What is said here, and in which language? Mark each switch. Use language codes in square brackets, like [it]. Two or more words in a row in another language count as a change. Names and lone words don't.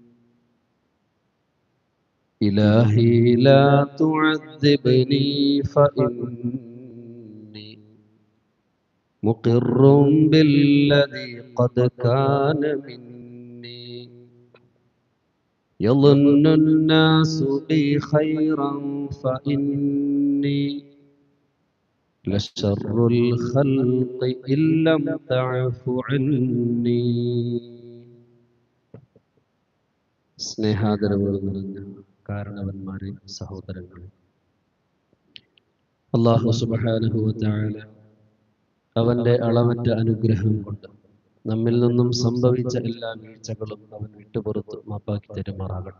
[ar] إلهي لا تعذبني فإني مقر بالذي قد كان مني. يظن الناس بي خيرا فإني لشر الخلق إن لم تعف عني. [ml] സ്നേഹാദരവുകൾ നിറഞ്ഞ കാരണവന്മാരെ, സഹോദരങ്ങളെ, [ar] الله سبحانه وتعالى [ml] അവന്റെ അളവറ്റ അനുഗ്രഹം കൊണ്ട് നമ്മിൽ നിന്നും സംഭവിച്ച എല്ലാ വീഴ്ചകളും അവൻ വിട്ടുപുറത്ത് മാപ്പാക്കി തരുമാറാകട്ടെ.